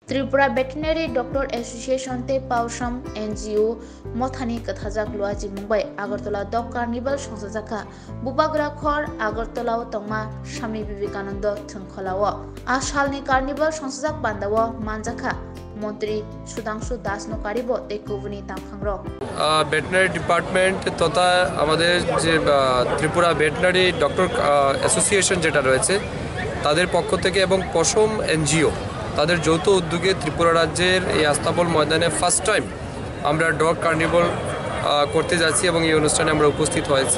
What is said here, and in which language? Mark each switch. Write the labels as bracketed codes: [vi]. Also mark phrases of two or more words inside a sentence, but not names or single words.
[trp] त्रिपुरा वेटनरी डॉक्टर एसोसिएशन ते पाउसम एनजीओ मथानी कथाजाक लुआजी मुंबई आगरतला डग कार्निवल संसाजाखा बुबाग्रा खर आगरतलाव तंगमा स्वामी विवेकानंद थंखलाव आ सालनि कार्निवल संसाजाक बान्दाव मानजाखा मंत्री सुधांशु दास नकारिब तेकुबुनि तामखांग्र [en] veterinary department [bn] तथा আমাদের যে ত্রিপুরা ভেটেনারি ডক্টর অ্যাসোসিয়েশন যেটা রয়েছে তাদের পক্ষ থেকে এবং পশম এনজিও তাদের যৌথ উদ্যোগে ত্রিপুরা রাজ্যের এই আস্তাবল ময়দানে [en] first time [bn] আমরা [en] dog carnival [bn] করতে যাচ্ছি এবং এই অনুষ্ঠানে আমরা উপস্থিত হয়েছি।